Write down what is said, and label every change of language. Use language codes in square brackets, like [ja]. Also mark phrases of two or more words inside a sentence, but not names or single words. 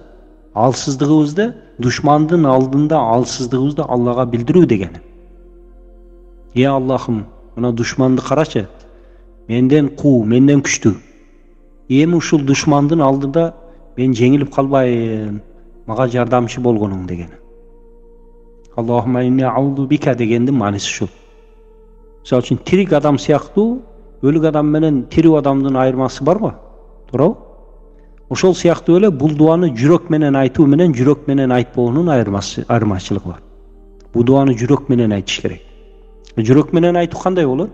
[ky] Алсыздыгыбызды душмандын алдында алсыздыгыбызды Аллага билдирүү дегени. Аллахым, мына душманды карачы. Менден куу, менден күчтүү. Эми ушул душмандын алдында мен жеңилип калбайын. мага жардамчы болгонуң деген. [ar] اللهم إني أعوذ بك [ky] дегендин мааниси ушул. Мисалы үчүн тирик адам сыяктуу өлүк адам менен тирүү адамдын айырмасы барбы? Туурабы? Ошол сыяктуу эле бул дуаны жүрөк менен айтуу менен жүрөк менен айтпоонун айырмачылыгы бар. Бул дуаны жүрөк менен айтыш керек. Жүрөк менен айтуу кандай болот?